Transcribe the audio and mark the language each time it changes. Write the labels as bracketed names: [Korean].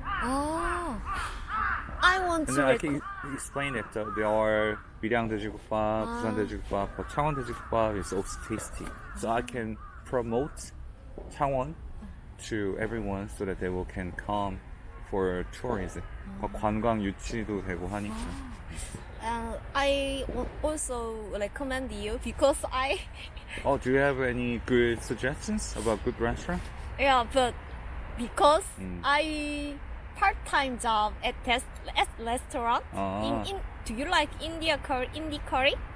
[English] Oh, I want to. then I can explain it. There are 밀양 돼지국밥, 부산 돼지국밥, but Changwon 돼지국밥 is also tasty. So I can promote Changwon to everyone so that they can come for tourism. [Korean] 관광 유치도 되고 하니까. [English] I also recommend you because Oh, do you have any good suggestions about good restaurant? but because I part-time job at restaurant do you like Indie curry?